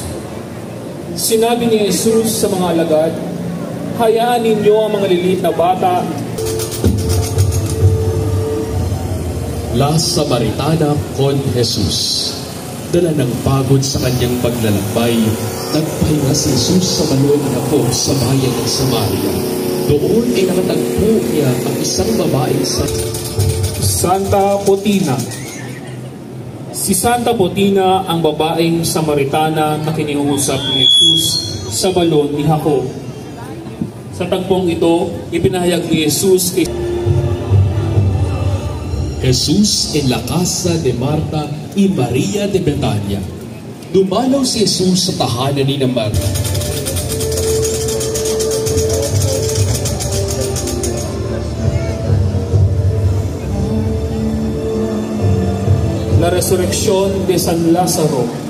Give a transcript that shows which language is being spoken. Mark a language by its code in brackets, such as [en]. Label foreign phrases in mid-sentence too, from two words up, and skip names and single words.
[tl] Sinabi ni Jesus sa mga alagad, hayaan ninyo ang mga liliit na bata. [es] La Samaritana con Jesus. [tl] Dala ng pagod sa kanyang paglalakbay, nagpahinga si Jesus sa balon na po sa bayan ng Samaria. Doon ay nakatagpo niya ang isang babaeng Santa Potina. Si Santa Potina ang babaeng Samaritana na kiniusap ni Jesus sa balon ni Jacob. Sa tagpong ito, ipinahayag ni Jesus kay [es] Jesus en la casa de Marta y María de Betania. [tl] Dumalaw si Jesus sa tahanan ni Marta. [es] La resurrección de San Lázaro.